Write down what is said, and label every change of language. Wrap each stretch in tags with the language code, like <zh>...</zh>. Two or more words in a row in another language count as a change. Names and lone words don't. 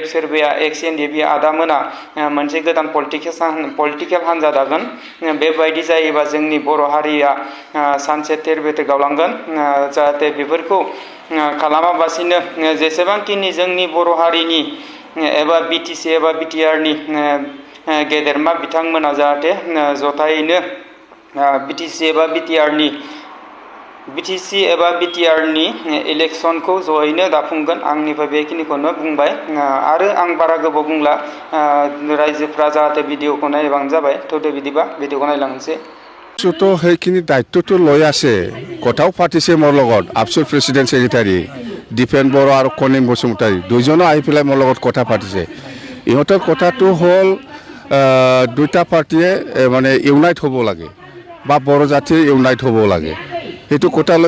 <brx>सोरबाया XNDP आदामोना मोनसे गोदान पलिटिकेल हान्जा दागोन बेबायदि जायोबा जोंनि बर' हारिया सानसे थेर बेथेर गावलांगोन जाहाथे बेफोरखौ खालामाबासिनो जेसेबांखिनि जोंनि बर' हारिनि एबा BTC एबा BTR नि गेदेरमा बिथांमोना जाहाथे जथायैनो BTC एबा BTR नि इलेक्शनखौ जयैनो दाफुंगोन आंनिफ्राय बेखिनिखौनो बुंबाय आरो आं बारा गोबाव बुंला रायजोफ्रा जाहाथे भिडिअखौ नायबानो जाबाय थ'दो बिदिबा भिडिअखौ नायलांनोसै</brx> <as>তো সেইখিনি দায়িত্বটো লৈ আছে কথাও পাতিছে মোৰ লগত আবসুৰ</as> <en>president secretary</en> <as>দীপেন বড়ো আৰু কনিম বসুমতাৰী দুইজনে আহি পেলাই মোৰ লগত কথা পাতিছে ইহঁতৰ কথাটো হ'ল দুটা পাৰ্টিয়ে মানে ইউনাইট হ'ব লাগে বা বড়ো জাতিয়ে ইউনাইট হ'ব লাগে সেইটো কথা লৈ</as>